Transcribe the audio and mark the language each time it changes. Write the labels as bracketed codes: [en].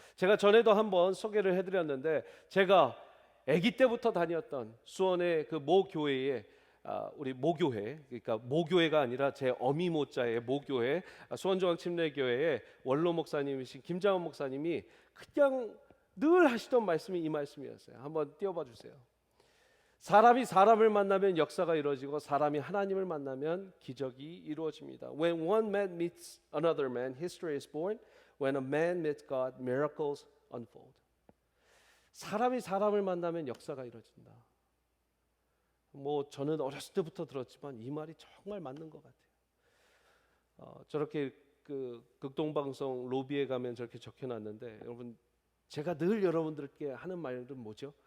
[ko] 제가 전에도 한번 소개를 해드렸는데, 제가 아기 때부터 다녔던 수원의 그 모 교회에 우리 모교회, 그러니까 모교회가 아니라 제 어미 모자의 모교회, 수원중앙침례교회의 원로 목사님이신 김장원 목사님이 그냥 늘 하시던 말씀이 이 말씀이었어요. 한번 띄워봐 주세요. 사람이 사람을 만나면 역사가 이루어지고 사람이 하나님을 만나면 기적이 이루어집니다. [en] When one man meets another man, history is born. When a man meets God, miracles unfold. [ko] 사람이 사람을 만나면 역사가 이루어진다. 뭐 저는 어렸을 때부터 들었지만 이 말이 정말 맞는 것 같아요. 저렇게 그 극동방송 로비에 가면 저렇게 적혀놨는데, 여러분 제가 늘 여러분들께 하는 말은 뭐죠?